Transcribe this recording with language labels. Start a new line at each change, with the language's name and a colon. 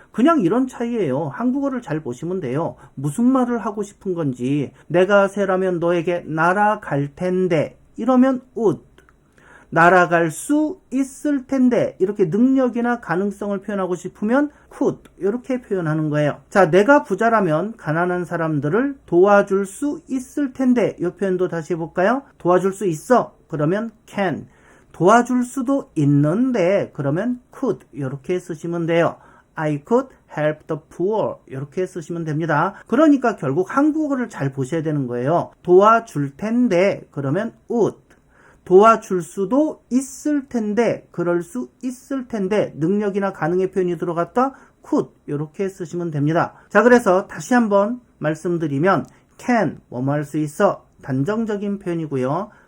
Korean: 그냥 이런 차이예요. 한국어를 잘 보시면 돼요. 무슨 말을 하고 싶은 건지 내가 새라면 너에게 날아갈 텐데 이러면 would 날아갈 수 있을 텐데 이렇게 능력이나 가능성을 표현하고 싶으면 could 이렇게 표현하는 거예요. 자, 내가 부자라면 가난한 사람들을 도와줄 수 있을 텐데 이 표현도 다시 해볼까요? 도와줄 수 있어 그러면 can 도와줄 수도 있는데 그러면 could 이렇게 쓰시면 돼요.
English: I could help the poor
Korean: 이렇게 쓰시면 됩니다. 그러니까 결국 한국어를 잘 보셔야 되는 거예요. 도와줄 텐데 그러면 would 도와줄 수도 있을 텐데 그럴 수 있을 텐데 능력이나 가능의 표현이 들어갔다 could 이렇게 쓰시면 됩니다. 자, 그래서 다시 한번 말씀드리면 can 뭐뭐 할 수 있어 단정적인 표현이고요.